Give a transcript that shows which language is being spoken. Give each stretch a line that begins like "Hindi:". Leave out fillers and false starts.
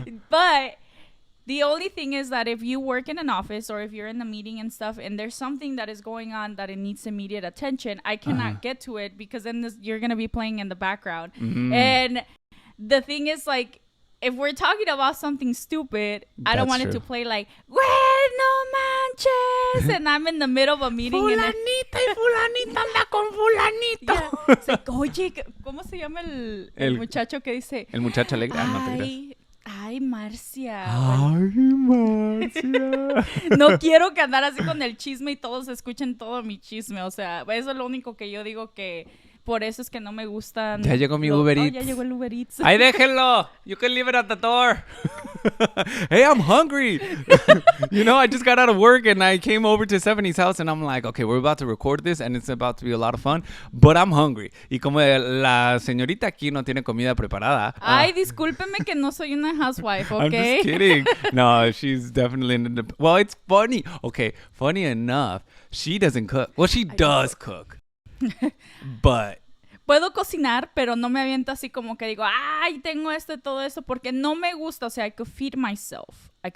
English: But the only thing is that if you work in an office or if you're in a meeting and stuff and there's something that is going on that it needs immediate attention, I cannot get to it because then you're going to be playing in the background. And the thing is, like, if we're talking about something stupid, I don't That's want it true. to play like,
Spanish: "Güey, no manches,"
English: and I'm in the middle of a meeting.
Spanish: Fulanita y fulanita anda con fulanito.
English: Yeah. It's like,
Spanish: oye, ¿cómo se llama el muchacho que dice? El muchacho alegre. No te creas. Ay, Marcia. Ay, Marcia. No quiero que andar así con el chisme y todos escuchen todo mi chisme. O sea, eso es lo único que yo digo que por eso es que no me gustan. Ya llegó mi Uber Eats. Ya llegó el Uber Eats. Ay, déjenlo.
English: You can leave it at the door. Hey, I'm hungry. I just got out of work and I came over to Stephanie's house and I'm like, okay, we're about to record this and it's about to be a lot of fun, but I'm hungry.
Spanish: Y como la señorita aquí no tiene comida preparada. Ay, discúlpeme que no soy una housewife,
English: I'm ¿ok? just kidding. No, she's definitely well, it's funny. Okay, funny enough, she doesn't cook. Well, she does cook. But
Spanish: Puedo cocinar, pero no me aviento así como que digo, ay, tengo esto y todo eso, porque no me gusta. O sea,
English: I could feed myself.